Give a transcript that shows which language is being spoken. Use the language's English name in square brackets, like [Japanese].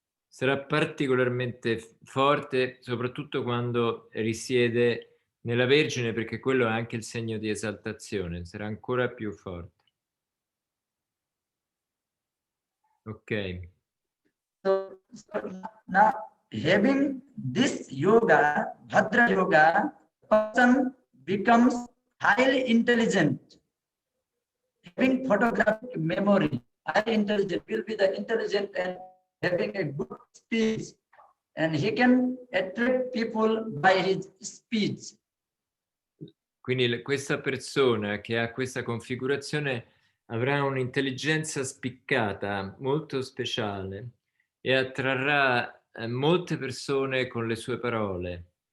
[Italian] Sarà particolarmente forte, soprattutto quando risiede nella Vergine, perché quello è anche il segno di esaltazione, sarà ancora più forte. Ok. [English] So now having this yoga, Bhadra yoga, person becomes highly intelligent. Having photographic memory, highly intelligent, will be the intelligent and having a good speech, and he can attract people by his speech. [Italian] Quindi questa persona che ha questa configurazione avrà un'intelligenza spiccata, molto speciale, e attrarrà molte persone con le sue parole.